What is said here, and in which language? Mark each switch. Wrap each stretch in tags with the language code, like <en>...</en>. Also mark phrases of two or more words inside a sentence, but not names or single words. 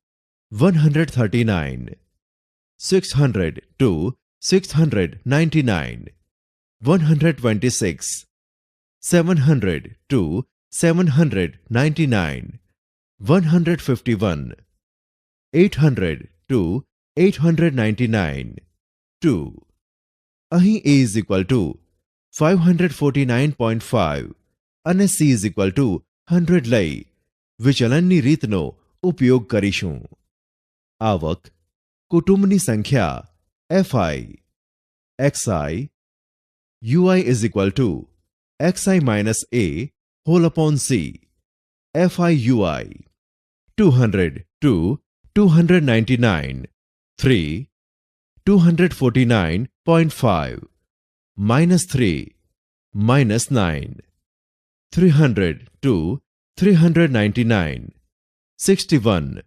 <en>139, 600 to 699, 126, 700 to 799, 151, 800 to 899, 2.</en> <gu>અહીં</gu> <en>a is equal to 549.5</en> <gu>અને</gu> <en>c is equal to 100</en> <gu>લઈ વિચલનની રીતનો ઉપયોગ કરીશું. આવક, કુટુંબની સંખ્યા fi, xi,</gu> <en>ui is equal to xi minus a whole upon c, fi ui, 200 to 299, 3, 249.5, minus 3, minus 9, 300 to 399, 61,</en>